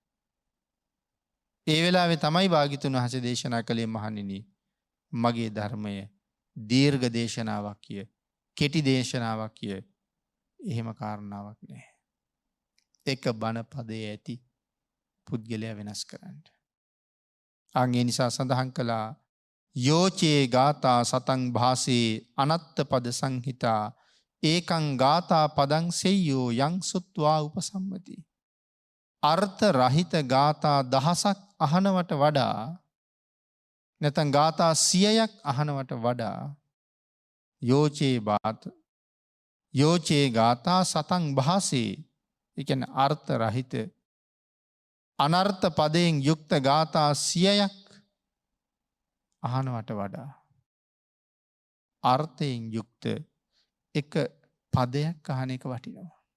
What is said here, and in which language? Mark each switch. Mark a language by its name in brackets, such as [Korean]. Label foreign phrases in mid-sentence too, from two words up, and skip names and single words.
[Sinhala] ඒ වෙලාවේ තමයි භාග්‍යතුන් වහන්සේ දේශනා කළේ මහණෙනි මගේ ධර්මය දීර්ඝ දේශනාවක් කිය කෙටි දේශනාවක් කිය එහෙම කාරණාවක් නැහැ. එක බණ පදයේ ඇති පුද්ගලයා වෙනස් කරන්න. අන් ඒ නිසා සඳහන් කළා [Pali] යෝචේ ගාථා සතං භාසේ අනත්ත පද සංහිතා ඒකං ගාථා පදං සෙය්‍යෝ යං සුත්වා උපසම්මති. [Sinhala] අර්ථ රහිත ගාථා දහසක් අහනවට වඩා නැත්නම් ගාථා 100ක් අහනවට වඩා [Pali] යෝචේ ගාථා සතං භාසේ [Sinhala] ඒ කියන්නේ අර්ථ රහිත අනර්ථ පදයෙන් යුක්ත ගාථා 100ක් අහනවට වඩා අර්ථයෙන් යුක්ත එක පදයක් අහන එක වටිනවා.